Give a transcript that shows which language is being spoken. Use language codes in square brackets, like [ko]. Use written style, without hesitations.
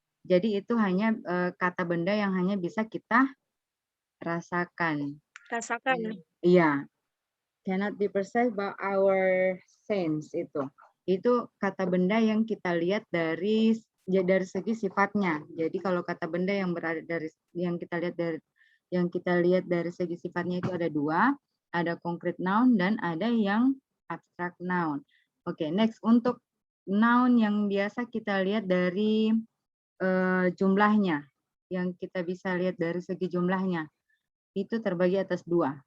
[id] Jadi itu hanya kata benda yang hanya bisa kita rasakan. Rasakan. Iya. [en] Cannot be perceived by our sense itu. [id] Itu kata benda yang kita lihat dari segi sifatnya. Jadi kalau kata benda yang berada dari yang kita lihat dari segi sifatnya itu ada dua, ada concrete noun dan ada yang abstract noun. Oke, next untuk noun yang biasa kita lihat dari jumlahnya, yang kita bisa lihat dari segi jumlahnya itu terbagi atas dua.